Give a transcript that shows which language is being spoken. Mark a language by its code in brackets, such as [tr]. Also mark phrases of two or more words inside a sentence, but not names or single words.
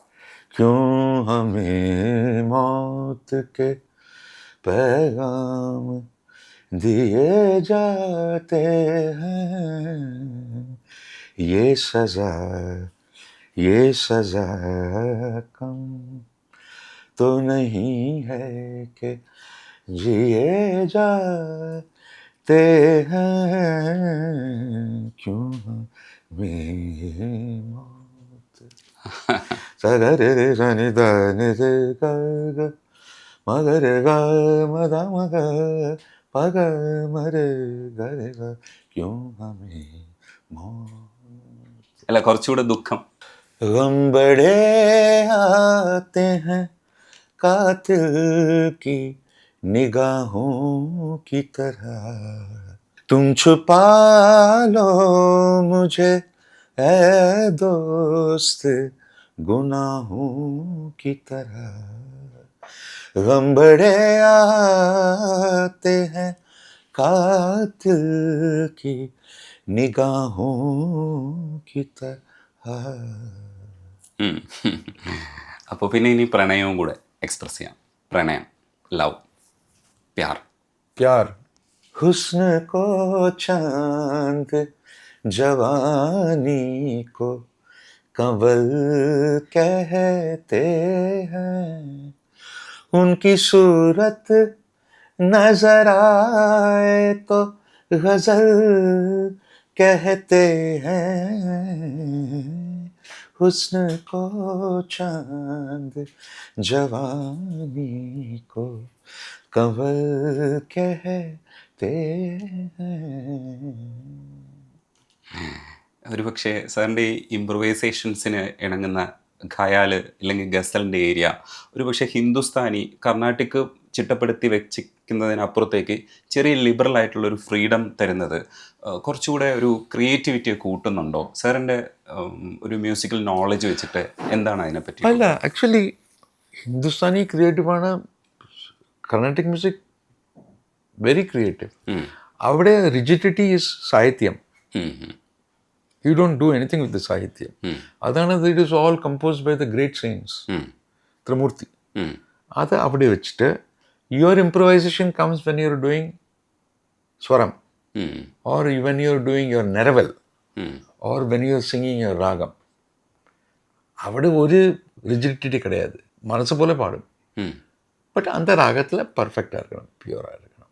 [hi] क्यों हमें मौत के पैगाम दिए जाते हैं, ये सजा कम तो नहीं है कि जिए जाते हैं, क्यों हमें मौत. सगरे सनि धनि रे ग മഗര ഗ മദ മഗ പഗ മര ഗര ഗ क्यों हमें मौत. [ml] അല്ല, കുറച്ചുകൂടെ ദുഃഖം. [hi] गम बड़े आते हैं कातिल की निगाहों की तरह, तुम छुपा लो मुझे ए दोस्त गुनाहों की तरह, गम बड़े आते हैं कातिल की निगाहों की तरह. [ml] അപ്പോൾ പിന്നെ ഇനി പ്രണയവും കൂടെ എക്സ്പ്രസ് ചെയ്യാം. പ്രണയം, ലവ്, പ്യാർ. [hi] प्यार. हुस्न को चांद जवानी को कंवल कहते हैं, उनकी सूरत नजर आए तो गजल कहते हैं. हुस्न को चांद जवानी को कंवल कहते हैं. [ml] ഒരു പക്ഷേ സാറിൻ്റെ ഈ ഇംപ്രവൈസേഷൻസിന് ഇണങ്ങുന്ന ഖയാൽ അല്ലെങ്കിൽ ഗസലിൻ്റെ ഏരിയ ഒരു പക്ഷേ ഹിന്ദുസ്ഥാനി കർണാട്ടിക് ചിട്ടപ്പെടുത്തി വെച്ചിരിക്കുന്നതിനപ്പുറത്തേക്ക് ചെറിയ ലിബറൽ ആയിട്ടുള്ളൊരു ഫ്രീഡം തരുന്നത് കുറച്ചുകൂടെ ഒരു ക്രിയേറ്റിവിറ്റി കൂട്ടുന്നുണ്ടോ? സാറിൻ്റെ ഒരു മ്യൂസിക്കൽ നോളജ് വെച്ചിട്ട് എന്താണ് അതിനെപ്പറ്റി? അല്ല, ആക്ച്വലി ഹിന്ദുസ്ഥാനി ക്രിയേറ്റീവാണ്, [en] Carnatic music very creative. [ml] അവിടെ [en] rigidity is [ml] സാഹിത്യം. [en] You don't do anything with the സാഹിത്യം. അതാണ് it is all composed by the great saints Trimurthy. [ml] അത് അവിടെ വെച്ചിട്ട് [en] your improvisation comes when you are doing swaram, or when you are doing your neraval, or when you are singing your raagam. [ml] അവിടെ ഒരു റിജിഡിറ്റി கிடையாது, മനസ്സ് പോലെ പാടും. [ta] ബട്ട് அந்த ராகத்தில் பர்ஃபெக்டாக இருக்கணும், பியூராக இருக்கணும்.